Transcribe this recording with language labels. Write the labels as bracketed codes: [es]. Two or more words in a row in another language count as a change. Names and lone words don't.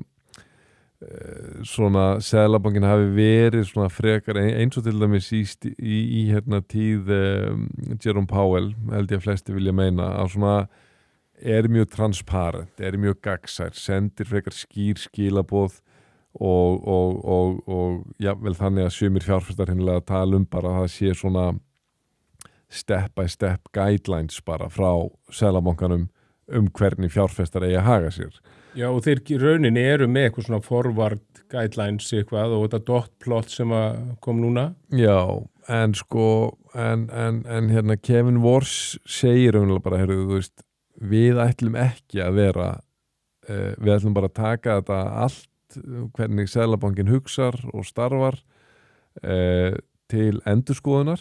[is] svona seðlabankin hafi verið svona frekar eins og til dæmis í tíð Jerome Powell, held ég að flesti vilja meina, að svona mjög transparent, mjög gagnsær, sendir frekar skýr skilaboð og jafnvel þannig að sumir fjárfestar hinlega tala bara að það sé svona [en] step by step guidelines [is] bara frá seðlabankanum hvernig fjárfestar eigi að haga sér. Já, og þeir rauninni með eitthvað svona [en] forward guidelines [is] eitthvað og þetta [en] dot plot [is] sem kom núna. Já, en sko en Kevin Warsh segir bara, þú veist, við ætlum ekki að vera við ætlum bara að taka þetta allt, hvernig seðlabankin hugsar og starfar til endurskoðunar.